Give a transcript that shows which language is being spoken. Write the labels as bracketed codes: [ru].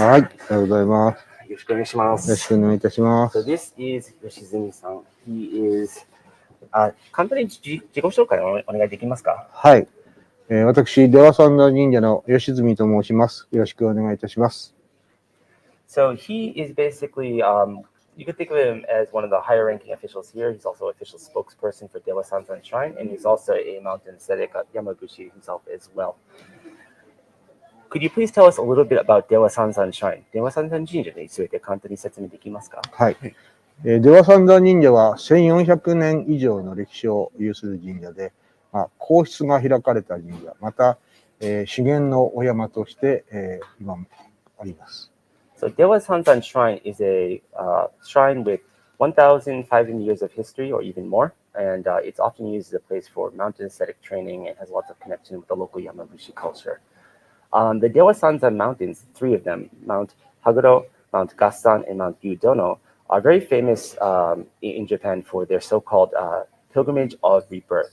[ja] はい、おはようございます。よろしくお願いします。よろしくお願いいたしま [en] So [ja] す。 [en] this is Yoshizumi-san. He is [ja] 簡単に自己紹介をお願いできますか？はい、私、出羽三山神社の吉住と申します。よろしくお願いいたします。 [en] So he is basically, you could think of him as one of the higher ranking officials here. He's also official spokesperson for Dewa Sanzan Shrine, and he's also a mountain ascetic at Yamaguchi himself as well. Could you please tell us a little bit about Dewa Sanzan Shrine? [ja] Dewa Sanzan 神社について簡単に説明できますか？はい。出羽三山神社は1400年以上の歴史を有する神社で、皇室が開かれた神社、また、資源のお山として、今もあります。 [en] So Dewa Sanzan Shrine is a shrine with 1,500 years of history or even more, and it's often used as a place for mountain ascetic training and has lots of connection with the local Yamaguchi culture. The Dewa Sanzan Mountains, three of them, Mount Haguro, Mount Gassan, and Mount Yudono, are very famous in Japan for their so-called pilgrimage of rebirth.